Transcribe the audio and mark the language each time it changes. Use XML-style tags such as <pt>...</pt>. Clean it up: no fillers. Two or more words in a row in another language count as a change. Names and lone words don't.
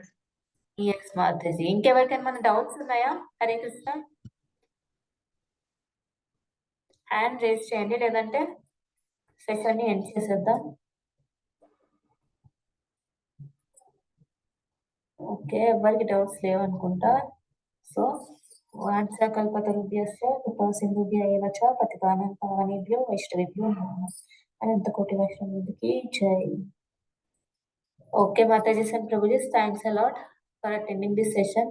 <te>ఎస్ మాతాజీ. ఇంకెవరికైనా మన డౌట్స్ ఉన్నాయా? హరే కృష్ణ,</te> <en>hand raise</en> <te>చేయండి, లేదంటే సెషన్ ని ఎండ్ చేసేద్దాం. ఓకే, ఎవరికి డౌట్స్ లేవనుకుంటా.</te> <sa>సో వాంఛాకల్పతరుభ్యశ్చ కృపాసింధుభ్య ఏవ చ పతితానాం పావనేభ్యో వైష్ణవేభ్యో నమః.</sa> <te>అనంతకోటి వైష్ణవుడికి జై.</te> <en>Okay, Mataji and Prabhuji, thanks a lot for attending this session.</en>